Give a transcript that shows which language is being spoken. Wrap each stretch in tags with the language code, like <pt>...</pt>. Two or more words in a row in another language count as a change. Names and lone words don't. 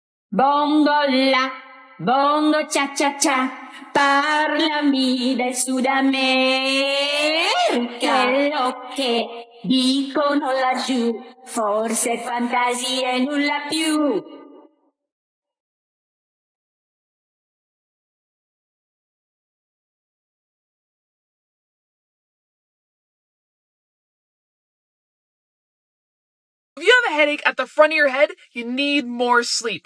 <it>Bongo la, bongo cha cha cha, parlami del Sud America. Quello che dicono laggiù, forse fantasia e nulla più.</it> <en>If you have a headache at the front of your head, you need more sleep.</en>